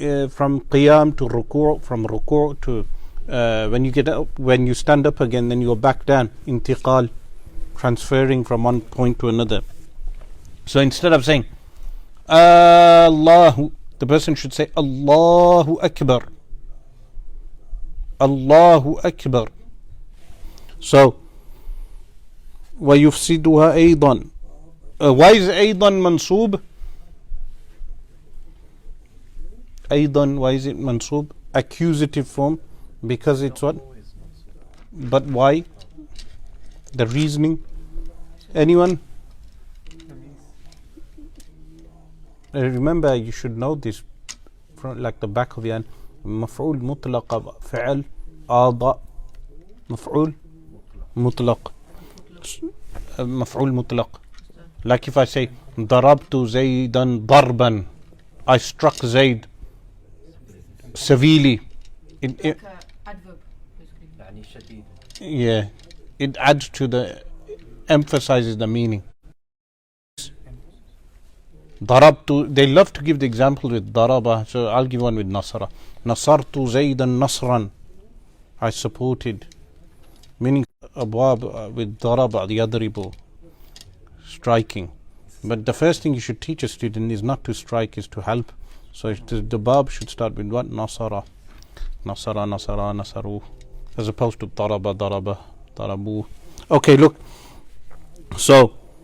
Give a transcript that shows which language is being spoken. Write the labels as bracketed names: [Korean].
[English] From qiyam to ruku', from ruku' to when you get up, when you stand up again, then you go back down. Intiqal, transferring from one point to another. So instead of saying Allahu, the person should say Allahu Akbar. [Arabic] Allahu Akbar. So ويفسدها أيضا. [English] Why is [Arabic] أيضا منصوب? [English] أيضا, why is it منصوب? Accusative form, because it's what? But why? The reasoning? Anyone? Remember, you should know this from like the back of your hand. [Arabic] مفعول مطلق فعل آضاء مفعول مطلق مفعول مطلق. [English] Like if I say [Arabic] ضربت زيدا ضربا, [English] I struck Zayd severely. Like adverb, basically. Yeah, it adds to the, emphasizes the meaning. ضربت, they love to give the example with ضربة, so I'll give one with نصر. [Arabic] نصرت زيدا نصرا, [English] I supported. Meaning abwab with daraba, the yadribu, striking. But the first thing you should teach a student is not to strike, is to help. So the bab should start with what? Nasara, nasara, nasara, nasaru, as opposed to daraba, daraba, darabu. Okay, look. So